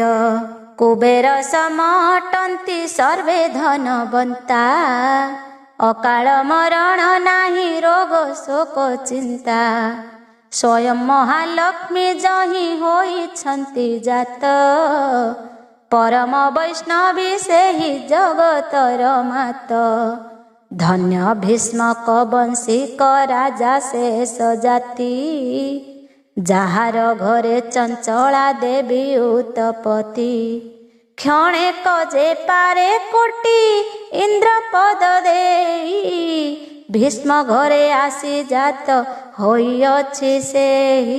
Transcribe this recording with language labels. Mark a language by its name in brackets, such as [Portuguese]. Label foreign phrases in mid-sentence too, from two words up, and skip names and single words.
[Odia] କୁବେର ସମଟନ୍ତି ସର୍ବେ ଧନବନ୍ତା ଅକାଳ ମରଣ ନାହିଁ ରୋଗ ଶୋକ ଚିନ୍ତା। ସ୍ୱୟଂ ମହାଲକ୍ଷ୍ମୀ ଯହିଁ ହୋଇଛନ୍ତି ଜାତ ପରମ ବୈଷ୍ଣବୀ ସେହି ଜଗତର ମାତ। ଧନ୍ୟ ଭୀଷ୍ମକ ବଂଶିକ ରାଜା ଶେଷ ଜାତି। ଯାହାର ଘରେ ଚଞ୍ଚଳା ଦେବୀ ଉତ୍ତପତି। କ୍ଷଣେକ ଯେ ପାରେ କୋଟି ଇନ୍ଦ୍ର ପଦ ଦେଇ। ଭୀଷ୍ମ ଘରେ ଆସି ଜାତ ହୋଇଅଛି ସେହି।